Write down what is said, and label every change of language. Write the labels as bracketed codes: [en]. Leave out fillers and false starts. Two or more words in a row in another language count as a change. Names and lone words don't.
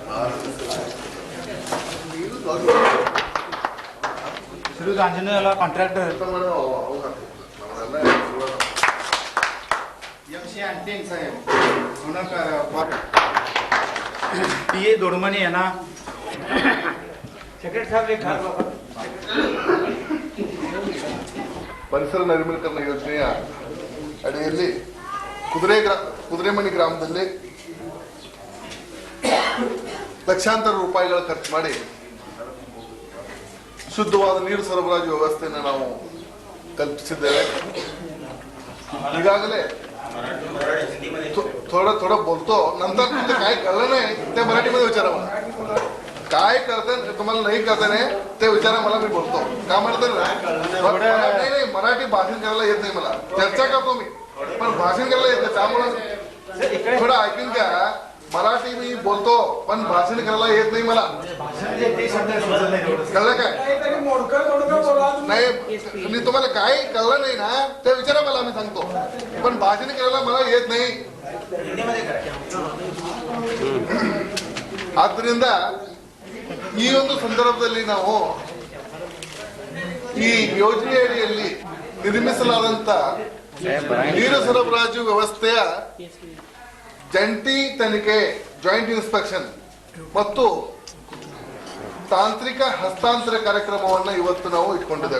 [mr] श्री आंजनेयला कॉन्ट्रॅक्टर MC अंटिंग साहेब, PA दोडमणी यांना सेक्रेटरी साहेब एक हार बाबा. [kn] ಪರಿಸರ ನವೀಕರಣ ಯೋಜನೆಯ ಅಡಿಯಲ್ಲಿ ಕುದುರೆಮಣಿ ಗ್ರಾಮದಲ್ಲಿ ಲಕ್ಷಾಂತರ ರೂಪಾಯಿಗಳ ಖರ್ಚು ಮಾಡಿ ಶುದ್ಧವಾದ ನೀರು ಸರಬರಾಜು ವ್ಯವಸ್ಥೆಯನ್ನು ನಾವು ಕಲ್ಪಿಸಿದ್ದೇವೆ. ಈಗಾಗಲೇ [mr] थोडं बोलतो, नंतर तुमचं काय कळलं नाही ते मराठीमध्ये विचारा मला. काय करते तुम्हाला नाही करते नाही ते विचारा मला, मी बोलतो. का म्हणतात नाही मराठी भाषण करायला येत नाही मला, चर्चा करतो मी पण भाषण करायला येत नाही. त्यामुळे थोडं ऐकून घ्या. मराठी मी बोलतो पण भाषण करायला येत नाही मला. कळलं काय नाही? मी तुम्हाला काय कळलं नाही ना ते विचारा मला, मी सांगतो. पण भाषण करायला मला येत नाही. [kn] ಆದ್ದರಿಂದ ಈ ಒಂದು ಸಂದರ್ಭದಲ್ಲಿ ನಾವು ಈ ಯೋಜನೆ ಅಡಿಯಲ್ಲಿ ನಿರ್ಮಿಸಲಾದಂತ ನೀರು ಸರಬರಾಜು ವ್ಯವಸ್ಥೆಯ ಜಂಟಿ ತನಿಖೆ, [en] joint inspection [kn] ಮತ್ತು ತಾಂತ್ರಿಕ ಹಸ್ತಾಂತರ ಕಾರ್ಯಕ್ರಮವನ್ನು ಇವತ್ತು ನಾವು ಇಟ್ಕೊಂಡಿದ್ದೇವೆ.